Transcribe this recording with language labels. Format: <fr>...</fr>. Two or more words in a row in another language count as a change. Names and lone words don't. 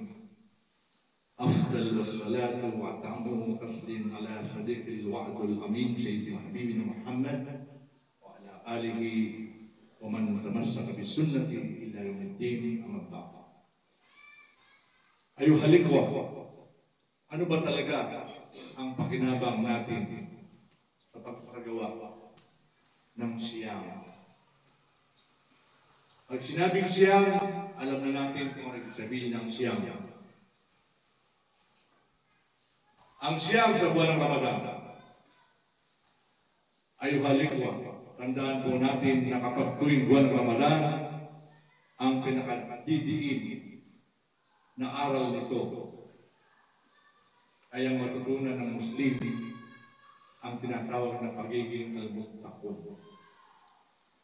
<ar>أفضل الصلاة وأتم التسليم على صديق الوعد الأمين سيدنا حبيبنا محمد وعلى آله ومن تمسك بسنته إلى يوم الدين أما بعد. أيها الإخوة,</ar> <tl>ano ba talaga ang pakinabang natin sa pagkakagawa ng siyam? Pag sinabing siyam, alam na natin kung ano ibig sabihin ng siyam. Ang siyam sa buwan ng Ramadan.</tl> <ar>أيها الإخوة,</ar> <tl>tandaan po natin na kapag tuwing buwan ng Ramadan, ang pinakadidiin na aral nito ay ang matutunan ng Muslim ang tinatawag na pagiging al-muttaqun.</tl>